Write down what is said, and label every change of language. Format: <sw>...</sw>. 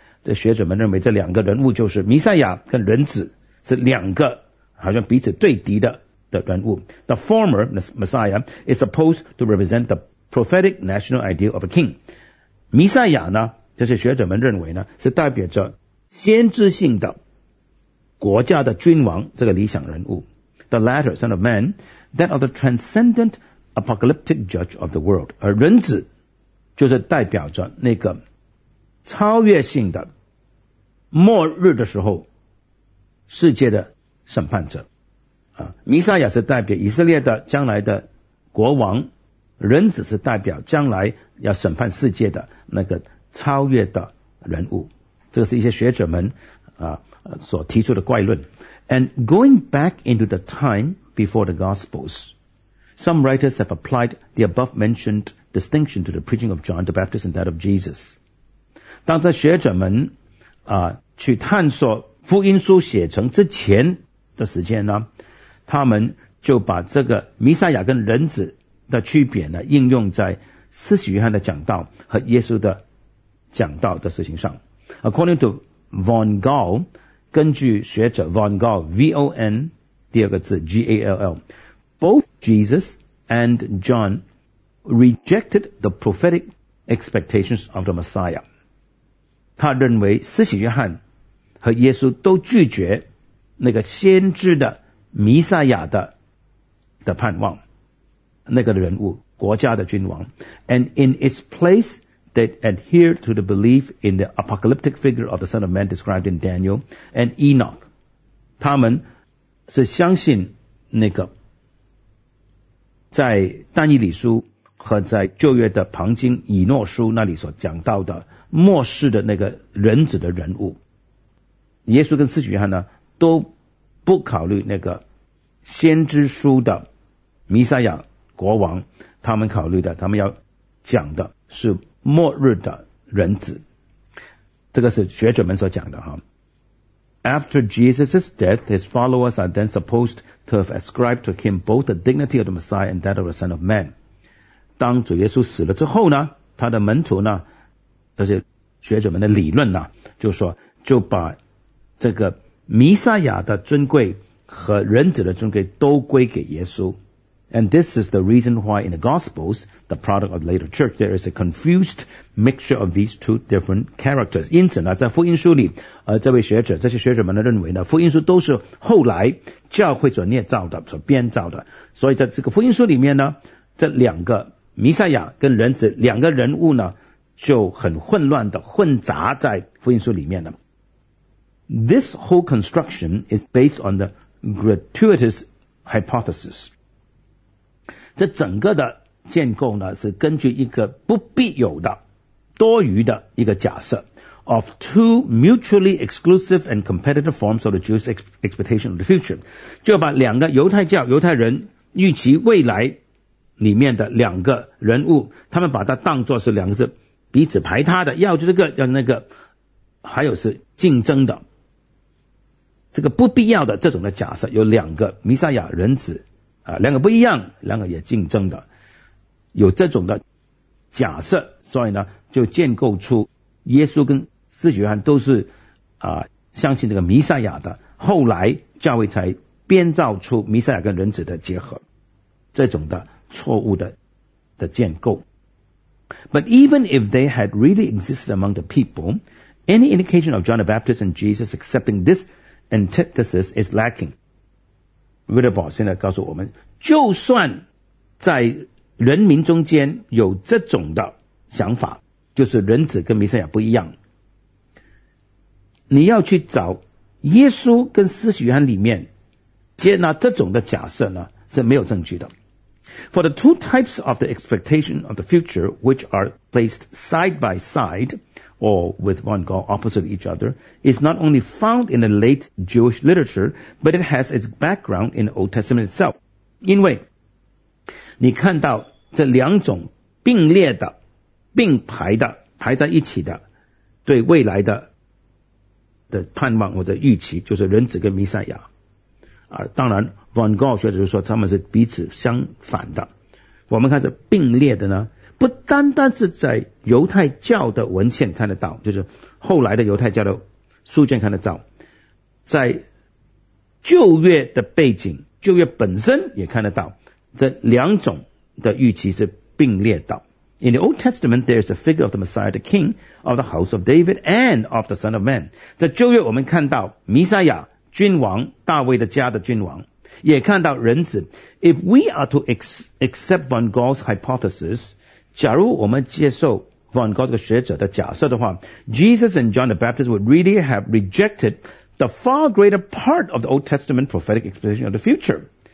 <zh>这学者们认为这两个人物就是弥赛亚跟人子，是两个好像彼此对敌的人物。</zh> <en>The former Messiah is supposed to represent the prophetic national ideal of a king.</en> <zh>弥赛亚呢，这些学者们认为呢，是代表着先知性的国家的君王，这个理想人物。</zh> <en>The latter, Son of Man, that of the transcendent apocalyptic judge of the world.</en> <zh>而人子就是代表着那个超越性的末日的时候世界的审判者啊，弥赛亚是代表以色列的将来的国王，人子是代表将来要审判世界的那个超越的人物。这是一些学者们啊所提出的怪论。</zh> <en>And going back into the time before the Gospels, some writers have applied the above mentioned distinction to the preaching of John the Baptist and that of Jesus.</en> <zh>当这学者们啊去探索福音书写成之前的时间呢，他们就把这个弥赛亚跟人子的区别呢应用在施洗约翰的讲道和耶稣的讲道的事情上。</zh> <en>According to Von Gall,</en> <zh>根据学者</zh> <en>Von Gall, V-O-N</en> <zh>第二个字</zh> <en>G-A-L-L, both Jesus and John rejected the prophetic expectations of the Messiah.</en> <zh>他认为施洗约翰和耶稣都拒绝那个先知的弥赛亚的盼望，那个人物国家的君王。</zh> <en>And in its place they adhere to the belief in the apocalyptic figure of the Son of Man described in Daniel and Enoch.</en> <zh>他们是相信那个在但以理书和在旧约的旁经以诺书那里所讲到的末世的那个人子的人物。耶稣跟司徒约翰呢都不考虑那个先知书的弥赛亚国王，他们考虑的，他们要讲的是末日的人子。这个是学者们所讲的哈。</zh> <en>After Jesus' death, his followers are then supposed to have ascribed to him both the dignity of the Messiah and that of the Son of Man.</en> <zh>当主耶稣死了之后呢，他的门徒呢，这些学者们的理论呢，就说就把这个弥赛亚的尊贵和人子的尊贵都归给耶稣。 And this is the reason why in the Gospels, the product of the later church, there is a confused mixture of these two different characters. 因此呢，在福音书里，这位学者，这些学者们呢认为呢，福音书都是后来教会所捏造的、所编造的。所以在这个福音书里面呢，这两个弥赛亚跟人子两个人物呢，就很混乱的混杂在福音书里面的。</zh> <en>This whole construction is based on the gratuitous hypothesis.</en> <zh>这整个的建构呢，是根据一个不必有的、多余的一个假设</zh> <en>of two mutually exclusive and competitive forms of the Jewish expectation of the future，</en> <zh>就把两个犹太教、犹太人预期未来里面的两个人物，他们把它当作是两个是彼此排他的，要这个要那个，还有是竞争的，这个不必要的这种的假设，有两个弥赛亚人子。两个不一样，两个也竞争的，有这种的假设，所以呢，就建构出耶稣跟施洗约翰都是相信这个弥赛亚的。后来教会才编造出弥赛亚跟人子的结合，这种的错误的建构。</zh> <en>But even if they had really existed among the people, any indication of John the Baptist and Jesus accepting this antithesis is lacking.</en> <zh>Wittebo 现在告诉我们，就算在人民中间有这种的想法，就是人子跟弥赛亚不一样，你要去找耶稣跟施洗约翰里面接纳这种的假设呢，是没有证据的。</zh> <en>For the two types of the expectation of the future which are placed side by side or with one God opposite each other is not only found in the late Jewish literature, but it has its background in the Old Testament itself.</en> <zh>因为你看到这两种并列的、并排的、排在一起的对未来的盼望或者预期，就是人子跟弥赛亚。当然 ,von Gogh 学者就说他们是彼此相反的。我们看这并列的呢，不单单是在犹太教的文献看得到，就是后来的犹太教的书卷看得到，在旧约的背景、旧约本身也看得到，这两种的预期是并列的。</zh> <en>In the Old Testament, there is a figure of the Messiah, the King of the House of David and of the Son of Man.</en> <zh>在旧约我们看到弥赛亚君王、大卫的家的君王，也看到人子。</zh> <en>If we are to accept von Gogh's hypothesis,</en> <zh>假如我们接受 von Gogh 这个学者的假设的话，</zh> <en>Jesus and John the Baptist would really have rejected the far greater part of the Old Testament prophetic expectation of the future.</en>